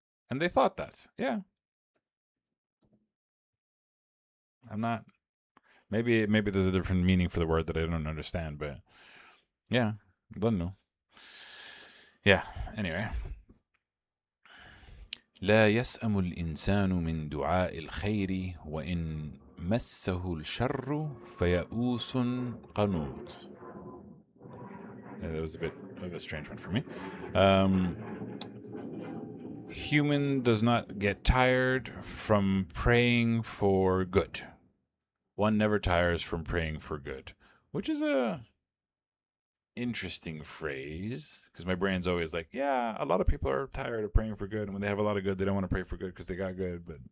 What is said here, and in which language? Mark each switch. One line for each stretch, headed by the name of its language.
English: And they thought that, yeah. I'm not. Maybe there's a different meaning for the word that I don't understand, but yeah, don't know. Yeah. Anyway.
Arabic: لا يسأم الإنسان من دعاء الخير وإن مسه الشر فيئوس قنوط.
English: That was a bit of a strange one for me. Human does not get tired from praying for good. One never tires from praying for good, which is a interesting phrase, because my brain's always like, yeah, a lot of people are tired of praying for good, and when they have a lot of good, they don't want to pray for good because they got good.